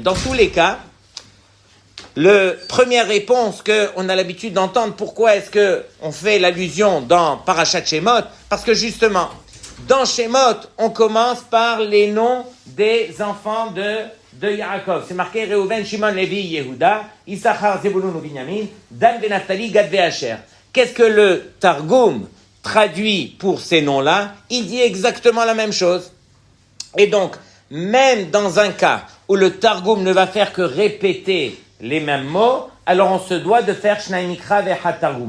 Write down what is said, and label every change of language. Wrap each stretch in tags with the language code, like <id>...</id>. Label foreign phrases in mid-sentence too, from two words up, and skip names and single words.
<fr>Dans tous les cas, la première réponse qu'on a l'habitude d'entendre, pourquoi est-ce qu'on fait l'allusion dans</fr> <he>פרשת שמות?</he> <fr>Parce que justement, dans Shemot, on commence par les noms des enfants de Yaakov. C'est marqué Reuven, Shimon, Lévi, Yehuda, Issachar, Zebulun ou Binyamin, Dan, Naphtali, Gad, Asher. Qu'est-ce que le Targum traduit pour ces noms-là? Il dit exactement la même chose. Et donc, même dans un cas où le Targum ne va faire que répéter les mêmes mots, alors on se doit de faire</fr> <he>שניים מקרא והתרגום.</he>